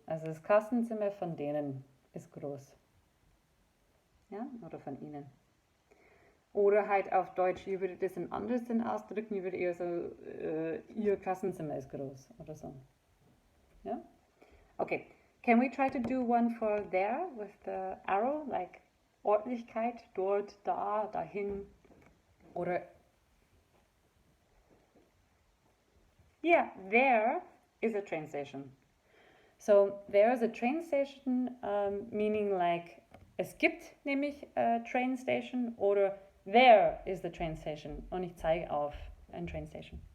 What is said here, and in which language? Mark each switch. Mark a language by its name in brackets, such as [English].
[German] Also das Klassenzimmer von denen ist groß. Ja, oder von ihnen. Oder halt auf Deutsch, wie würde das in anderen Sinn ausdrücken? Ich würde eher so, ihr Klassenzimmer ist groß oder so. Ja? [English] Okay, can we try to do one for there with the arrow? [German] Like Ordentlichkeit, dort, da, dahin. Oder, [English] yeah, there is a train station. So there is a train station, meaning like [German] es gibt nämlich [English] a train station oder there is the train station [German] und ich zeige auf ein [English] train station.